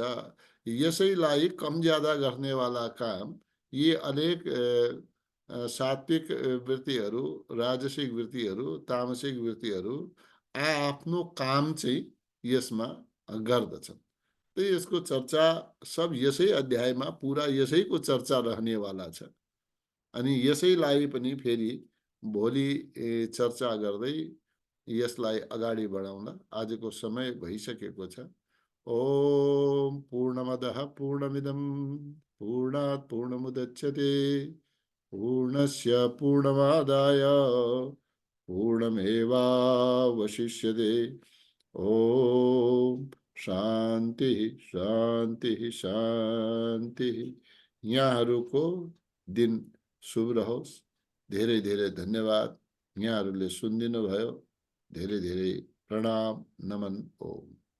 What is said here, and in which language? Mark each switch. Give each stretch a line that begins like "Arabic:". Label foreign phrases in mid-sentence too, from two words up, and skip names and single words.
Nepali: यसैलाई कम ज्यादा गर्नेवाला काम यी अनेक सात्विक वृत्तिहरू, राजसिक वृत्तिहरू, तामसिक वृत्तिहरू आफ्नो काम चाहिँ यसमा गर्दछन्। तो यसको चर्चा सब यसै अध्यायमा पुरा यसैको चर्चा रहनेवाला छ। अनि यसैलाई पनि फेरि भोलि चर्चा गर्दै यसलाई अगाडि बढाउन आजको समय भइसकेको छ।
Sanskrit: ओम पूर्णमदः पूर्णमिदं पूर्णात् पूर्णमुदच्यते पूर्णस्य पूर्णमादाय पूर्णमेवावशिष्यते। ओम शांति शांति शांति।
Nepali: यहाँहरूको दिन शुभ रहोस्। धेरै धेरै धन्यवाद। यहाँहरूले सुनिदिनु भयो। धेरै धेरै प्रणाम नमन। ओम।